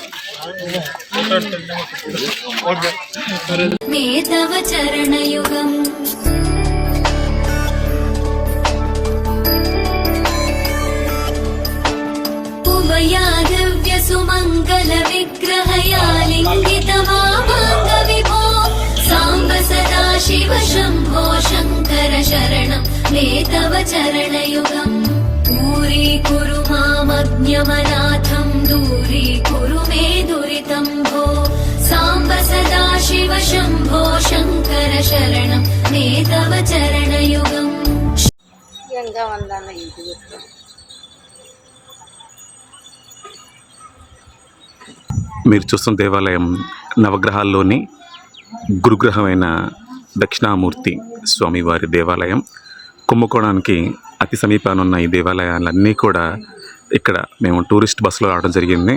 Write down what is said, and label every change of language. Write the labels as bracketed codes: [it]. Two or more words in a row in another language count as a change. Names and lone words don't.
[sa] మేతవ చరణయుగం ఉభయా దివ్య సుమంగళ విగ్రహయా లింగితమామాంగ విభో సాంబ సదాశివ శంభో శంకర శరణం. మేతవ చరణయుగం दूरीकुरु मामज्ञमनाथं दूरीकुरु मे दुरितं भो साम्ब सदाशिव शम्भो शङ्कर शरणं मे तव चरणयुगम्. [te] మీరు చూస్తున్న దేవాలయం నవగ్రహాల్లోని గురుగ్రహమైన దక్షిణామూర్తి స్వామివారి దేవాలయం. కుంభకోణానికి అతి సమీపాన ఉన్న ఈ దేవాలయాలన్నీ కూడా ఇక్కడ మేము టూరిస్ట్ బస్సులో రావడం జరిగింది.